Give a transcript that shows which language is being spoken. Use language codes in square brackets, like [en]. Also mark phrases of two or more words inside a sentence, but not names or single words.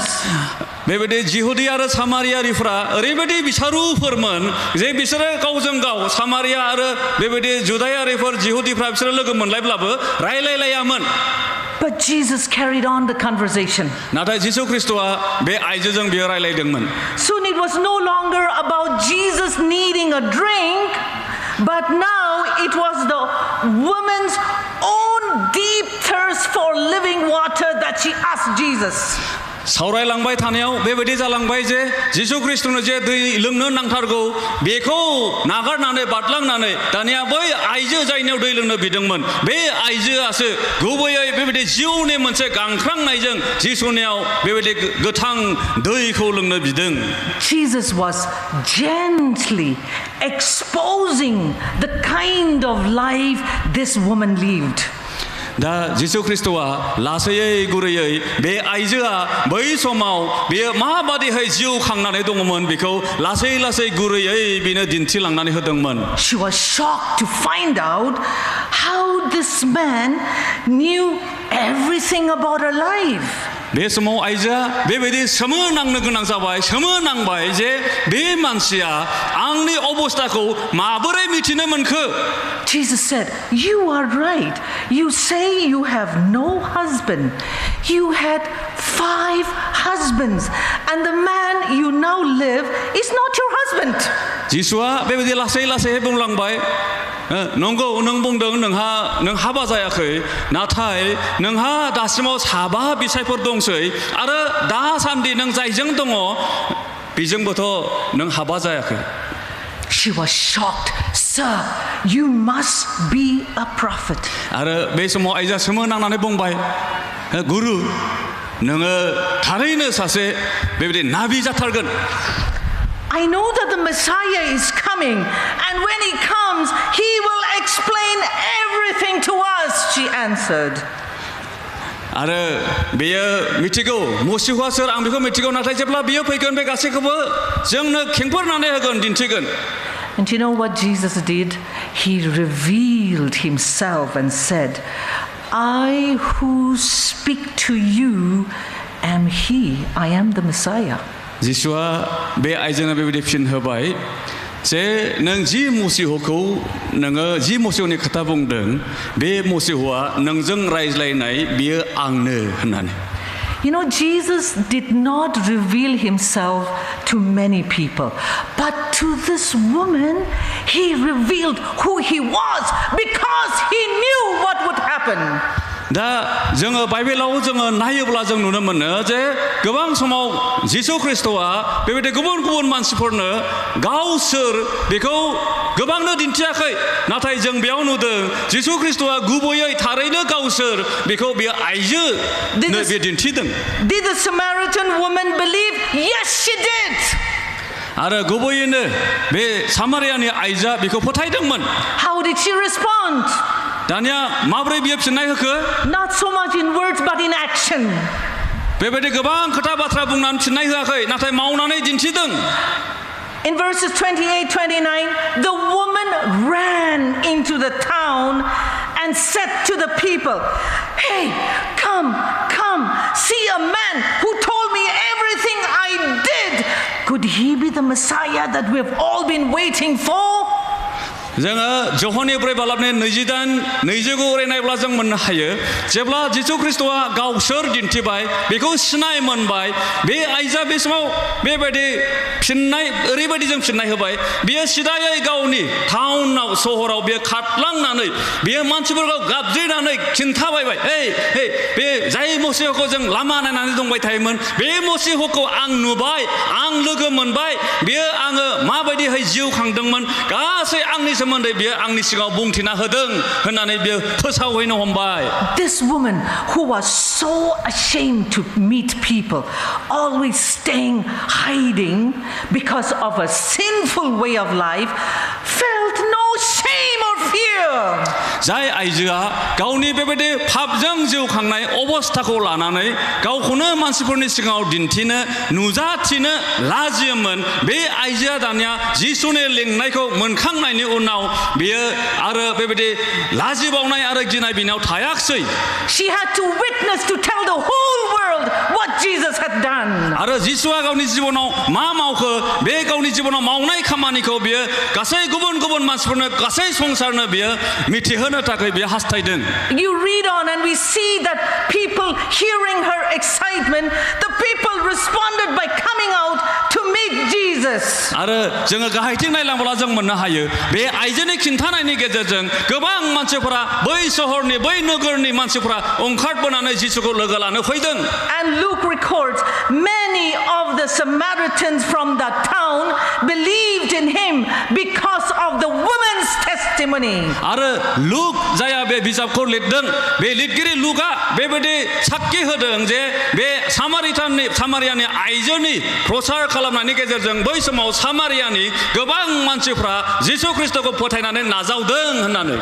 [brx] बेबायदि जिहुदी आरो सामारियारिफ्रा ओरैबायदि बिसारुफोरमोन जे बिसोरो गावजों गाव सामारिया आरो बेबायदि जुदायारिफोर जिहुदीफ्रा बिसोरो लोगो मोनलायब्लाबो रायलायलायामोन [en] But Jesus carried on the conversation. [brx] नाथाय जिसु ख्रिस्ट'आ बे आइजोजों बियो रायलायदोंमोन [en] Soon it was no longer about Jesus needing a drink, but now it was the woman's own deep thirst for living water that she asked Jesus. [brx] सावरायलांबाय थानायाव बेबायदि जालांबाय जे जिसु ख्रिस्ट'नो जे दै लोंनो नांथारगौ बेखौ नागारनानै बादलांनानै दानिया बै आइजो जायनियाव दै लोंनो बिदोंमोन बे आइजोआसो गुबैयै बेबायदि जिउनि मोनसे गांख्रांनायजों जिसुनियाव बेबायदि गोथां दैखौ लोंनो बिदों [en] Jesus was gently exposing the kind of life this woman lived. [brx] दा जिसु ख्रिस्ट'आ लासैयै गुरैयै बे आइजोआ बै समाव बेयो माबादिहाय जिउ खांनानै दङमोन बेखौ लासै लासै गुरैयै बेनो दिन्थिलांनानै होदोंमोन [en] She was shocked to find out how this man knew everything about her life. [brx] बे समाव आइजोआ बेबायदि सोमोनांनो गोनां जाबाय सोमोनांबाय जे बे मानसिया आंनि अबस्थाखौ माबोरै मिथिनो मोनखो [en] Jesus said, "You are right. You say you have no husband. You had 5 husbands, and the man you now live is not your husband." [brx] जिसुआ बेबायदि लासै लासै बुंलांबाय नंगौ नों बुंदों नों हाबा जायाखै नाथाय नोंहा दासिमाव 7 बिसायफोर दंसै आरो दासान्दि नों जायजों दङ बेजोंबोथ' नों हाबा जायाखै [en] She was shocked. Sir, you must be a prophet. [brx] आरो बे समाव आइजोआ सोमोनांनानै बुंबाय गुरु नोङो थारैनो सासे बेबायदि नाबि जाथारगोन [en] I know that the Messiah is coming, and when he comes, he will explain everything to us, she answered. [brx] आरो बेयो मिथिगौ मसीहुआ सोर आं बेखौ मिथिगौ नाथाय जेब्ला बियो फैगोन बे गासैखौबो जोंनो खेंफोरनानै होगोन दिन्थिगोन [en] And you know what Jesus did? He revealed himself and said, "I who speak to you am he. I am the Messiah." [brx] जिसुआ बे आइजोनो बेबायदि फिन होबाय जे नों जि मसीहुखौ नोङो जि मसीहुनि खोथा बुंदों बे मसीहुआ नोंजों रायज्लायनाय बियो आंनो होननानै [en] You know, Jesus did not reveal himself to many people, but to this woman, he revealed who he was because he knew what would happen. [brx] दा जोङो बाइबेलाव जोङो नायोब्ला जों नुनो मोनो जे गोबां समाव जिसु ख्रिस्ट'आ बेबायदि गुबुन गुबुन मानसिफोरनो गावसोर बेखौ गोबांनो दिन्थियाखै नाथाय जों बेयाव नुदों जिसु ख्रिस्ट'आ गुबैयै थारैनो गावसोर बेखौ बे आइजोनो बे दिन्थिदों [en] Did the Samaritan woman believe? Yes, she did. [brx] आरो गुबैयैनो बे सामारियानि आइजोआ बेखौ फोथायदोंमोन [en] How did she respond? [brx] दानिया माब्रै बियो फिननाय होखो [en] Not so much in words but in action. [brx] बेबायदि गोबां खोथा बाथ्रा बुंनानै फिननाय होआखै नाथाय मावनानै दिन्थिदों [en] In verses 28-29, the woman ran into the town and said to the people, Hey, come, see a man who told me everything I did. Could he be the Messiah that we've all been waiting for? [brx] जोङो जहननिफ्राय बालाबनि 29 उरायनायब्ला जों मोननो हायो जेब्ला जिसु ख्रिस्टआ गावसोर दिन्थिबाय बेखौ सिनाय मोनबाय बे आइजोआ बे समाव बेबायदि फिननाय ओरैबायदि जों फिननाय होबाय बियो सिदायै गावनि टाउनाव सहराव बियो खारलांनानै बियो मानसिफोरखौ गाबज्रिनानै खिन्थाबायबाय हे बे जाय मसीहखौ जों लामा नायनानै दंबाय थायोमोन बे मसीहखौ आं नुबाय आं लोगो मोनबाय बियो आङो माबायदिहाय जिउ खांदोंमोन गासै आंनि सोमोन्दै बियो आंनि सिगाङाव बुंथिना होदों होननानै बियो फोसावहैनो हमबाय. [en] This woman who was so ashamed to meet people, always staying hiding because of a sinful way of life, felt no shame or fear. [brx] जाय आइजोआ गावनि बेबायदि पापजों जिउ खांनाय अबस्थाखौ लानानै गावखौनो मानसिफोरनि सिगाङाव दिन्थिनो नुजाथिनो लाजियोमोन बे आइजोआ दानिया जिसुनि लिंनायखौ मोनखांनायनि उनाव बियो आरो बेबायदि लाजिबावनाय आरो गिनाय बिनायाव थायाखसै. [en] She had to witness to tell the whole world what Jesus had done. [brx] आरो जिसुआ गावनि जिबनाव मा मावखो बे गावनि जिबनाव मावनाय खामानिखौ बियो गासै गुबुन मानसिफोरनो गासै संसारनो बियो मिथिहोनो थाखाय बियो हास्थायदों. [en] You read on and we see that people hearing her excitement, the people responded by coming out to meet Jesus. [brx] आरो जोङो गाहायथिं नायलांब्ला जों मोननो हायो बे आइजोनि खिन्थानायनि गेजेरजों गोबां मानसिफोरा बै सहरनि बै नोगोरनि मानसिफोरा ओंखारबोनानै जिसुखौ लोगो लानो फैदों. [en] And Luke records many of the Samaritans from that town believed in him because of the woman's testimony. [brx] आरो लुक जाया बे बिजाबखौ लिरदों बे लिरगिरि लुकआ बेबायदि साखि होदों जे बे सामारियानि आइजोनि प्रचार खालामनायनि गेजेरजों बै समाव सामारियानि गोबां मानसिफ्रा जिसु ख्रिस्टखौ फोथायनानै नाजावदों होननानै.